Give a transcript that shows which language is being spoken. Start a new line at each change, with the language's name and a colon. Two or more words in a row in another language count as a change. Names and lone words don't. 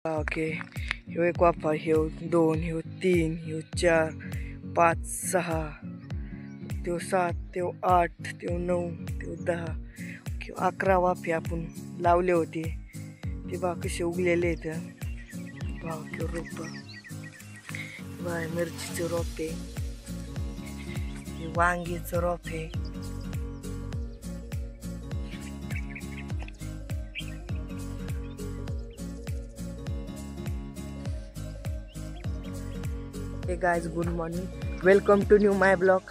Marathi: ओके, ह्यो एक वाफा, ह्यो 2, ह्यो 3, ह्यो 4, 5, 6, त्यो 7, त्यो 8, त्यो 9, त्यो 10, 11 वाफे आपण लावले होते. ते बा कसे उगलेले आहेत. बा रोप बाय मिरचीचं रोप आहे, वांगीचं रोप आहे.
English: Hey guys, good morning, welcome to new my blog.